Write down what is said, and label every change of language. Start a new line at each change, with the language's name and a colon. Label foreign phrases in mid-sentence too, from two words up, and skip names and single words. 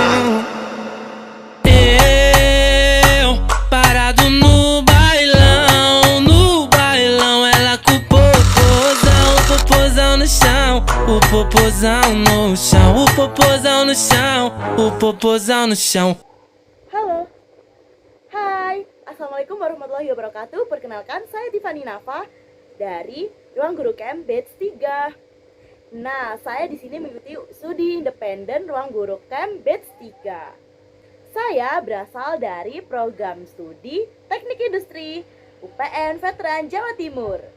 Portuguese: Eu parado no bailão, ela com o popozão no chão. O popozão no chão, o popozão no chão, o popozão no chão.
Indonesian: Halo, hai,
Arabic: السلام عليكم ورحمة الله وبركاته.
Indonesian: Perkenalkan, saya Tiffany Nafa dari Ruang Guru Camp Batch 3. Nah, saya di sini mengikuti studi independen Ruang Guru Camp Batch 3. Saya berasal dari program studi Teknik Industri UPN Veteran Jawa Timur.